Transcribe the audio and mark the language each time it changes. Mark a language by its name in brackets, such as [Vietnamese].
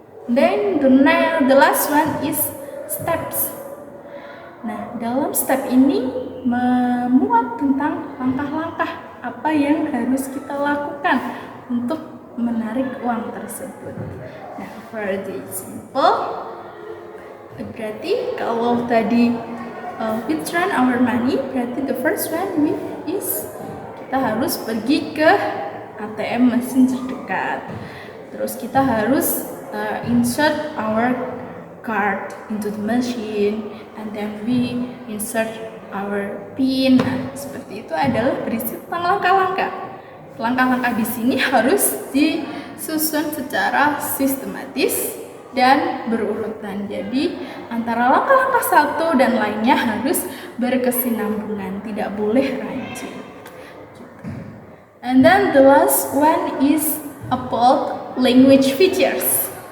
[English] Then the last one is steps. [Indonesian] Nah, dalam step ini memuat tentang langkah-langkah apa yang harus kita lakukan untuk menarik uang tersebut. Nah, [English] for the example, [Indonesian] berarti kalau tadi [English] withdraw our money, [Indonesian] berarti [English] the first one is [Indonesian] kita harus pergi ke ATM mesin terdekat. Terus kita harus [English] insert our card into the machine, and then we insert our PIN. [Indonesian] Nah, seperti itu adalah berisi tentang langkah-langkah. Langkah-langkah di sini harus disusun secara sistematis dan berurutan. Jadi antara langkah-langkah satu dan lainnya harus berkesinambungan, tidak boleh rancu. [English] And then the last one is about language features.